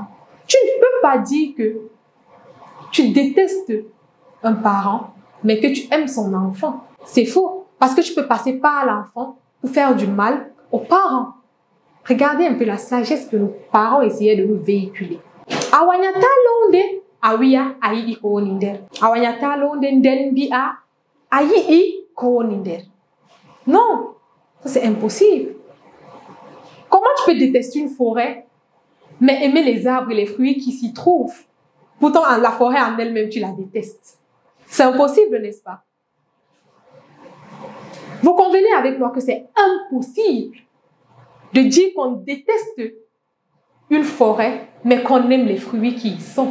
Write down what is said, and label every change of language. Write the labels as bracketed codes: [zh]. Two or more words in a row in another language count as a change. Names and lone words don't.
[fr] Tu ne peux pas dire que tu détestes un parent, mais que tu aimes son enfant. C'est faux. Parce que tu peux passer par l'enfant pour faire du mal aux parents. Regardez un peu la sagesse que nos parents essayaient de nous véhiculer. [ff] Awanyata londe awia ayibi ko woni nder. Awanyata londe nden bi'a ayibi ko woni nder. [fr] Non, C'est impossible. Comment tu peux détester une forêt, mais aimer les arbres et les fruits qui s'y trouvent? Pourtant, la forêt en elle-même, tu la détestes. C'est impossible, n'est-ce pas? Vous convenez avec moi que c'est impossible de dire qu'on déteste une forêt, mais qu'on aime les fruits qui y sont.